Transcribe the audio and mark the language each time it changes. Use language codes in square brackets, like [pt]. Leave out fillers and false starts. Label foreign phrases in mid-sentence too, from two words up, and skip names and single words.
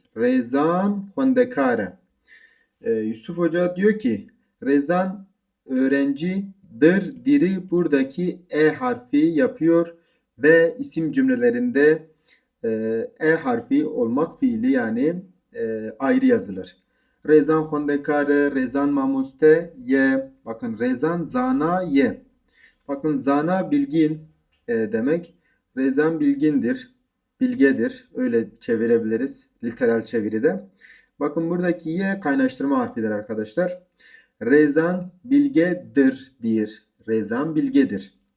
[ku] Rezan hondekare. [tr] Yusuf Hoca diyor ki Rezan öğrencidir diri buradaki harfi yapıyor ve isim cümlelerinde harfi olmak fiili yani ayrı yazılır. [ku] Rezan hondekare, rezan mamuste ye. Bakın rezan zana ye. [tr] Bakın zana bilgin demek. Rezan bilgindir, bilgedir. Öyle çevirebiliriz literal çeviride. Bakın buradaki ye kaynaştırma harfidir arkadaşlar. Rezan bilgedir dir. Rezan bilgedir.